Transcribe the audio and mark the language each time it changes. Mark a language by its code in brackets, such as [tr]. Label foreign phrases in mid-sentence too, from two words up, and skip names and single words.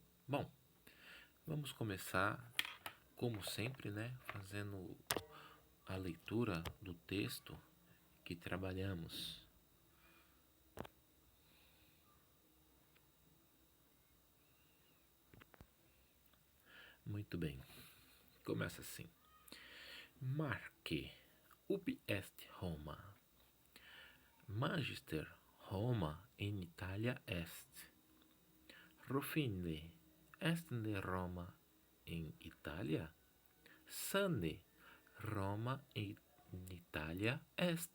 [pt] Bom, vamos começar, como sempre, né, fazendo a leitura do texto que trabalhamos. Muito bem, começa assim. [la] Marque, ubi est Roma. Magister Roma in Italia est. Rufine, est ne Roma in Italia? Sane, Roma in Italia est.